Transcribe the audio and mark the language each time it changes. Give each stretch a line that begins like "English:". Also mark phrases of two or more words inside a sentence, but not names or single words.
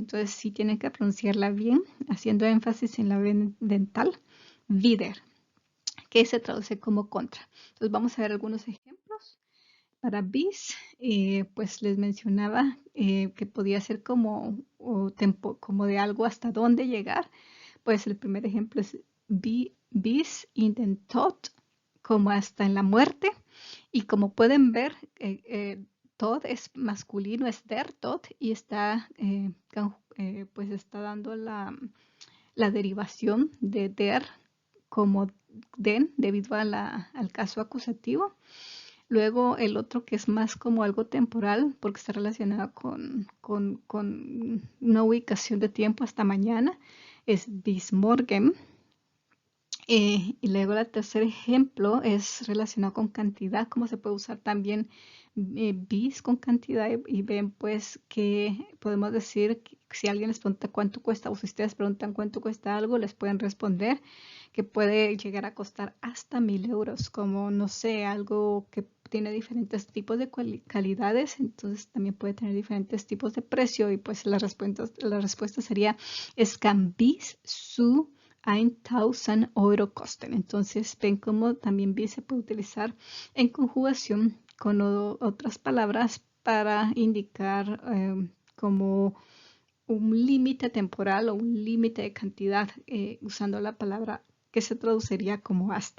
Spanish: Entonces sí tienen que pronunciarla bien, haciendo énfasis en la B dental, wieder, que se traduce como contra. Entonces vamos a ver algunos ejemplos. Para bis, pues les mencionaba que podía ser como de algo hasta dónde llegar. Pues el primer ejemplo es
German: bis in den Tod,
Spanish: como hasta en la muerte. Y como pueden ver, Tod es masculino, es
German: der Tod,
Spanish: y pues está dando la derivación de der como den debido al caso acusativo. Luego el otro, que es más como algo temporal porque está relacionado con una ubicación de tiempo hasta mañana, es
German: bis morgen.
Spanish: Y luego el tercer ejemplo es relacionado con cantidad, cómo se puede usar también bis con cantidad, y ven pues que podemos decir que si alguien les pregunta cuánto cuesta, o si ustedes preguntan cuánto cuesta algo, les pueden responder que puede llegar a costar hasta 1000 euros, como no sé, algo que tiene diferentes tipos de calidades, entonces también puede tener diferentes tipos de precio, y pues la respuesta sería
German: es kann bis zu 1000 Euro kosten.
Spanish: Entonces ven cómo también bis se puede utilizar en conjugación con otras palabras para indicar como un límite temporal o un límite de cantidad, usando la palabra que se traduciría como hasta.